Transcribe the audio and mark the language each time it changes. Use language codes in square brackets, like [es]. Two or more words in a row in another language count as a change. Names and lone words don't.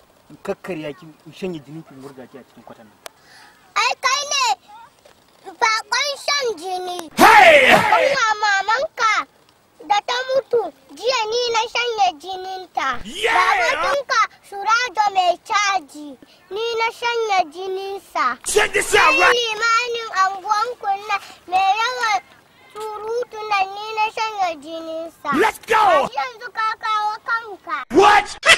[ha] In kakkarya ki, in shanye jinin ki, in murga ki a cikin kwatan nan. Ai kai ne bakon shan jini. Hey! Kuma mamanka da ta mutu jiya ni na shanye jininta. Yeah! Babanka Surado mai caji ni na shanye jininsa. [en] Check this out, Sai right? [ha] limanin anguwanku na mai yawan surutu nan ni na shanye jininsa. [en] Let's go! [ha] Yanzu ka kawo kanka. [en] What?